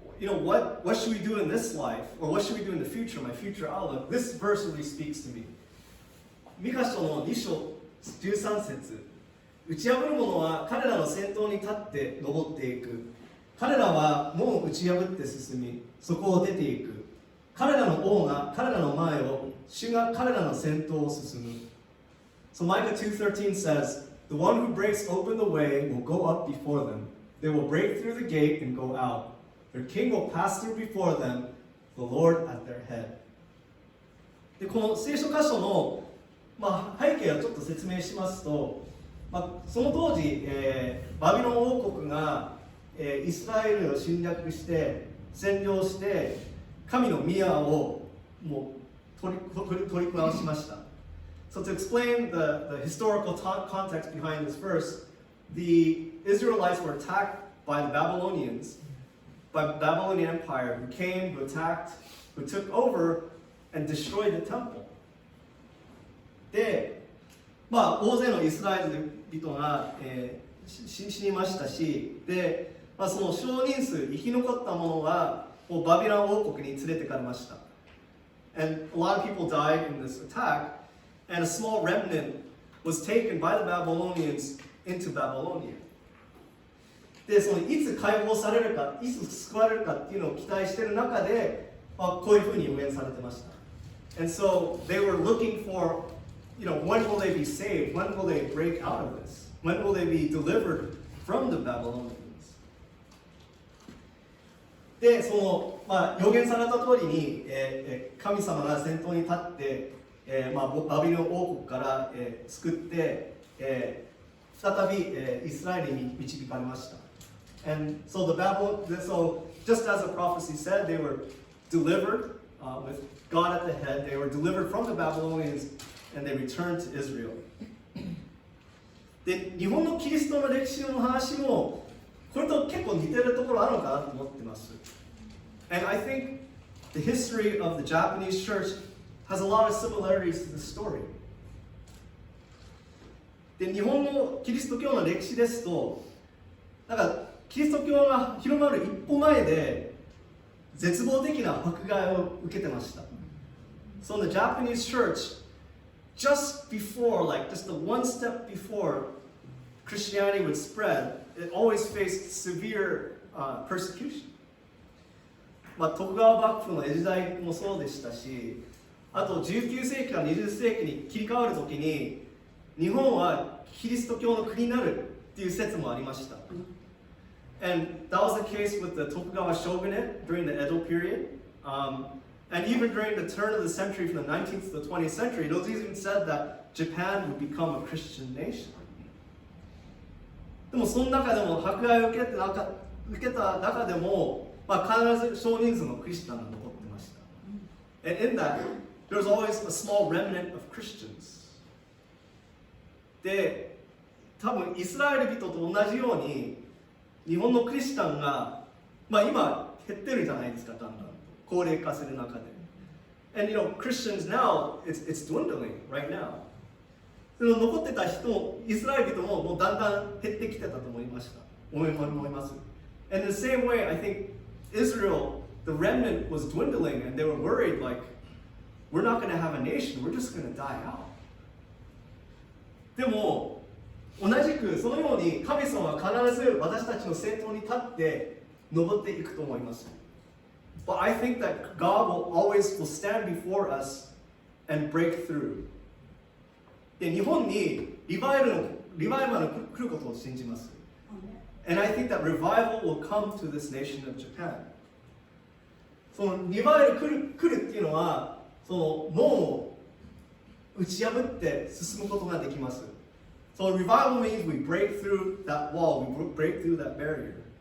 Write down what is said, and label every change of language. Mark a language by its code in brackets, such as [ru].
[en] what should we do in this life? Or what should we do in the future? My future outlook. This verse really speaks to me. [ja] ミカ書の2章13節。打ち破る者は彼らの先頭に立って登っていく。彼らは門を打ち破って進み、そこを出ていく。彼らの王が彼らの前を、主が彼らの先頭を進む。 [en] So Micah 2:13 says, The one who breaks open the way will go up before them. They will break through the gate and go out. Their king will pass through before them, the Lord at their head. [ja] でこの聖書箇所の、背景をちょっと説明しますと、その当時、バビロン王国が、イスラエルを侵略して占領して神の宮をもう取り壊しました。 [en] So to explain the historical context behind this verse, the Israelites were attacked by the Babylonians, by the Babylonian Empire, who came, who attacked, who took over and destroyed the temple. [ja] で、大勢のイスラエル人が、死にましたし、で、その少人数生き残った者はもうバビロン王国に連れてかれました。 [en] And a lot of people died in this attack, and a small remnant was taken by the Babylonians into Babylonia. [ja] で、そのいつ解放されるか、いつ救われるかっていうのを期待している中で、こういうふうに予言されてました。 [en] And so they were looking for, when will they be saved? When will they break out of this? When will they be delivered from the Babylonians? [ja] で、その、予言された通りに、神様が先頭に立って、バビロン王国から、救って、再び、イスラエルに導かれました。 [en] And so so just as the prophecy said, they were delivered with God at the head. They were delivered from the Babylonians, and they returned to Israel. [ja] で、日本のキリストの歴史の話もこれと結構似てるところあるのかなと思ってます。 [en] And I think the history of the Japanese church has a lot of similarities to the story. [ja] で、日本のキリスト教の歴史ですと、キリスト教が広まる一歩前で絶望的な迫害を受けてました。 [en] So in the Japanese church, just before, just the one step before Christianity would spread, it always faced severe persecution. [ja] 徳川幕府の江戸時代もそうでしたし、あと19世紀から20世紀に切り替わるときに、日本はキリスト教の国になるっていう説もありました。 [en] And that was the case with the Tokugawa shogunate during the Edo period. And even during the turn of the century, from the 19th to the 20th century, it was even said that Japan would become a Christian nation. [ja] でもその中でも迫害を受けた中でも、必ず少人数のクリスチャンが残ってました。 [en] And in that, there was always a small remnant of Christians. [ja] で、多分イスラエル人と同じように、日本のクリスチャンが、今減ってるじゃないですか、だんだん高齢化する中で。 [en] And Christians now, it's dwindling right now. [ja] その残ってた人も、イスラエル人ももうだんだん減ってきてたと思います。 [en] And in the same way, I think Israel, the remnant was dwindling, and they were worried, we're not going to have a nation, we're just going to die out. [ja] でも、同じくそのように神様は必ず私たちの先頭に立って登っていくと思います。 [en] But I think that God will stand before us and break through. [ja] で、日本にリバイバルが来ることを信じます。 [en] And I think that revival will come to this nation of Japan. [ja] そのリバイバル来るっていうのは、その門を打ち破って進むことができます。 [en] So revival means we break through that wall, we break through that barrier.